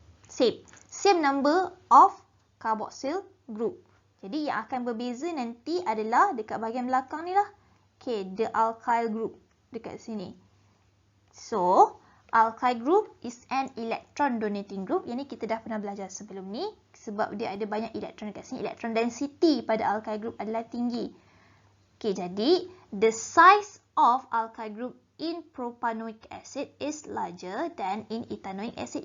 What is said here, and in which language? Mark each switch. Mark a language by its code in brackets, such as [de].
[en] Same number of carboxyl group. [ms] Jadi yang akan berbeza nanti adalah dekat bahagian belakang ni lah. Okay, the alkyl group dekat sini. So, [en] alkyl group is an electron donating group. [ms] Yang ni kita dah pernah belajar sebelum ni. Sebab dia ada banyak elektron dekat sini. Electron density pada alkyl group adalah tinggi. [en] Okay, jadi the size of alkyl group in propanoic acid is larger than in ethanoic acid.